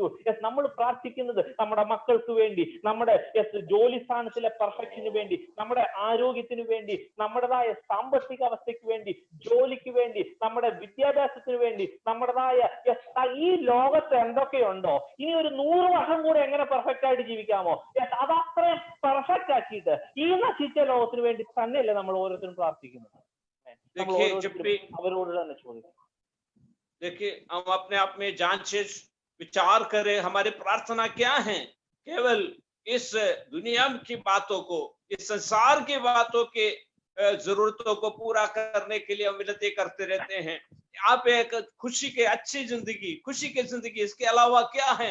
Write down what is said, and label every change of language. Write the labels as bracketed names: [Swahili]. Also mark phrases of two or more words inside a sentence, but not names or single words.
[Malayalam] നമ്മൾ പ്രാർത്ഥിക്കുന്നത് നമ്മുടെ മക്കൾക്ക് വേണ്ടി, നമ്മുടെ ജോലി സ്ഥാനത്തിലെ പെർഫെക്ഷന് വേണ്ടി, നമ്മുടെ ആരോഗ്യത്തിന് വേണ്ടി, നമ്മുടേതായ സാമ്പത്തിക അവസ്ഥയ്ക്ക് വേണ്ടി, ജോലിക്ക് വേണ്ടി, നമ്മുടെ വിദ്യാഭ്യാസത്തിന് വേണ്ടി, നമ്മുടേതായ ഈ ലോകത്ത് എന്തൊക്കെയുണ്ടോ ഇനി ഒരു 100 വർഷം കൂടെ എങ്ങനെ പെർഫെക്റ്റ് ആയിട്ട് ജീവിക്കാമോ, അതത്രയും പെർഫെക്റ്റ് ആക്കിയിട്ട് ഈ നശിച്ച ലോകത്തിന് വേണ്ടി തന്നെയല്ലേ നമ്മൾ ഓരോരുത്തരും പ്രാർത്ഥിക്കുന്നത്. അവരോട് തന്നെ ചോദിക്കും. [Hindi] देखिए हम अपने आप में जांच विचार करें हमारी प्रार्थना क्या है। केवल इस दुनिया की बातों को, इस संसार की बातों के जरूरतों को पूरा करने के लिए हम विनती करते रहते हैं। आप एक खुशी के अच्छी जिंदगी, खुशी की जिंदगी, इसके अलावा क्या है?